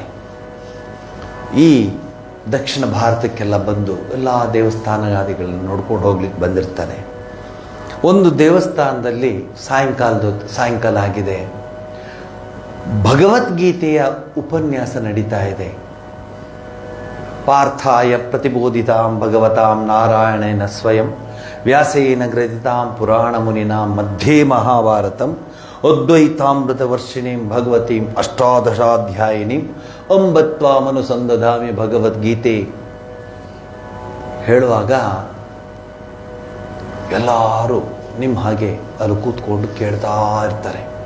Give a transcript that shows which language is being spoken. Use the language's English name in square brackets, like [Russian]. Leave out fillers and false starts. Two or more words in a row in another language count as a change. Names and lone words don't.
[Kannada] ಈ ದಕ್ಷಿಣ ಭಾರತಕ್ಕೆಲ್ಲ ಬಂದು ಎಲ್ಲ ದೇವಸ್ಥಾನಾದಿಗಳನ್ನು ನೋಡ್ಕೊಂಡು ಹೋಗ್ಲಿಕ್ಕೆ ಬಂದಿರ್ತಾನೆ. ಒಂದು ದೇವಸ್ಥಾನದಲ್ಲಿ ಸಾಯಂಕಾಲ ಆಗಿದೆ, ಭಗವದ್ಗೀತೆಯ ಉಪನ್ಯಾಸ ನಡೀತಾ ಇದೆ. [Sanskrit] ಪಾರ್ಥಾಯ ಪ್ರತಿಬೋಧಿತಾಂ ಭಗವತಾಂ ನಾರಾಯಣೇನ ಸ್ವಯಂ ವ್ಯಾಸೇನ ಗ್ರಥಿತಾಂ ಪುರಾಣ ಮುನಿನಾಂ ಮಧ್ಯೆ ಮಹಾಭಾರತಂ ಅದ್ವೈತಾಮೃತ ವರ್ಷಿಣೀಂ ಭಗವತೀಂ ಅಷ್ಟಾದಶಾಧ್ಯಾಯಿನೀಂ ಅಂಬತ್ವಾಮನುಸಂದಧಾಮಿ [Kannada] ಭಗವದ್ಗೀತೆ ಹೇಳುವಾಗ ಎಲ್ಲರೂ ನಿಮ್ಮ ಹಾಗೆ ಅಲ್ಲಿ ಕೂತ್ಕೊಂಡು ಕೇಳ್ತಾ ಇರ್ತಾರೆ.